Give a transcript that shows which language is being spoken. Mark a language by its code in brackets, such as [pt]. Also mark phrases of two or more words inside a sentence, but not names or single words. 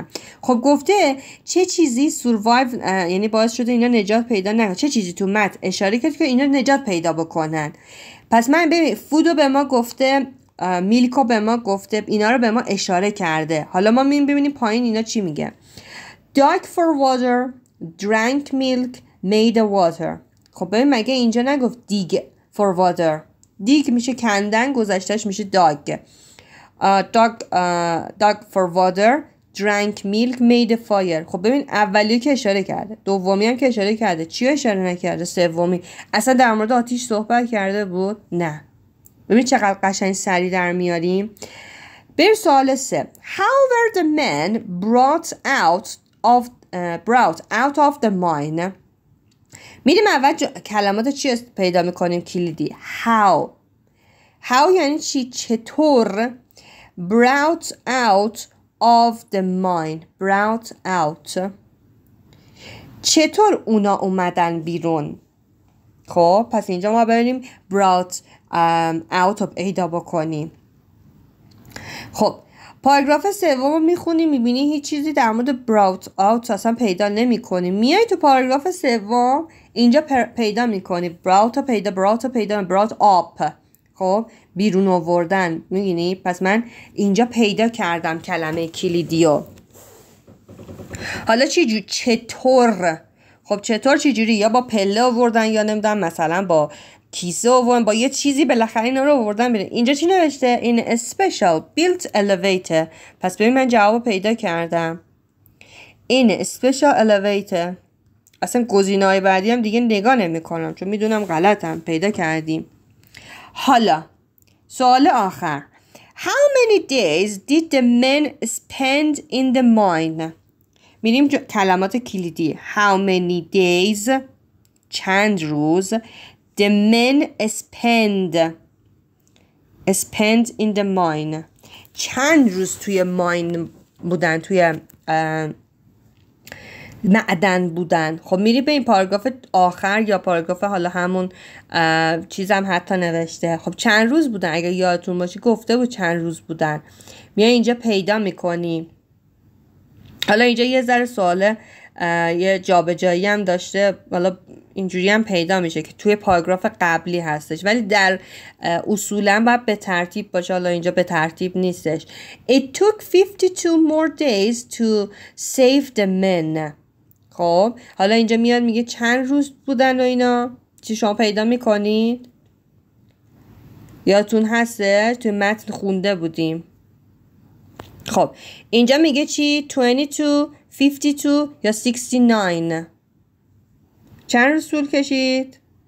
[fa] خب گفته چه چیزی survive یعنی باعث شده اینا نجات پیدا نکنن. چه چیزی تو متن اشاره کرد که اینا نجات پیدا بکنن. پس من ببین فودو به ما گفته، میلکو به ما گفته، اینا رو به ما اشاره کرده. حالا ما ببینیم پایین اینا چی میگه. [en] dug for water، drank milk، made a water. [fa] خب ببین مگه اینجا نگفت [en] dig for water؟ [fa] dig میشه کندن، گذشتهش میشه dug. [en] dug for water، drank milk made a fire. [fa] خب ببین اولی که اشاره کرده، دومی هم که اشاره کرده، چی اشاره نکرده؟ سومی. اصلا در مورد آتیش صحبت کرده بود؟ نه. ببین چقدر قشنگ سری در میاریم. بریم سوال 3. [en] How were the men brought out of the mine؟ [fa] میریم اول کلمات چی پیدا میکنیم کلیدی. How یعنی چی؟ چطور. [en] brought out of the mine. brought out [fa] چطور اونا اومدن بیرون. خب پس اینجا ما بریم [en] brought out [fa] رو پیدا بکنیم. خب پاراگراف سوم میخونیم، میبینی هیچ چیزی در مورد [en] brought out [fa] اصلا پیدا نمی کنیم. میای تو پاراگراف سوم اینجا پیدا میکنی brought رو پیدا [en] brought up. [fa] خب بیرون آوردن. میبینی؟ پس من اینجا پیدا کردم کلمه کلیدیو. حالا چطور؟ خب چطور چجوری؟ یا با پله آوردن یا نمیدونم مثلا با کیسه آوردن، با یه چیزی بالاخره اینا رو آوردن بیرون. اینجا چی نوشته؟ این [en] special built elevator. [fa] پس ببین من جواب پیدا کردم. این [en] special elevator. [fa] اصلا گزینه‌های بعدی هم دیگه نگاه نمی‌کنم چون میدونم غلطم. پیدا کردیم. حالا سوال آخر. [en] How many days did the men spend in the mine؟ [fa] میریم کلمات کلیدی. [en] How many days [fa] چند روز [en] the men spend in the mine [fa] چند روز توی ماین بودن، توی معدن بودن. خب میری به این پاراگراف آخر یا پاراگراف حالا همون چیزم حتی نوشته. خب چند روز بودن؟ اگه یادتون باشه گفته بود چند روز بودن. میای اینجا پیدا میکنی. حالا اینجا یه ذره سوال یه جابجایی هم داشته، حالا اینجوری هم پیدا میشه که توی پاراگراف قبلی هستش ولی در اصولا باید به ترتیب باشه. حالا اینجا به ترتیب نیستش. [en] It took 52 more days to save the men. [fa] خب حالا اینجا میاد میگه چند روز بودن و اینا. چی شما پیدا میکنید؟ یادتون هسته توی متن خونده بودیم. خب اینجا میگه چی؟ 22 52 یا 69 چند روز طول کشید؟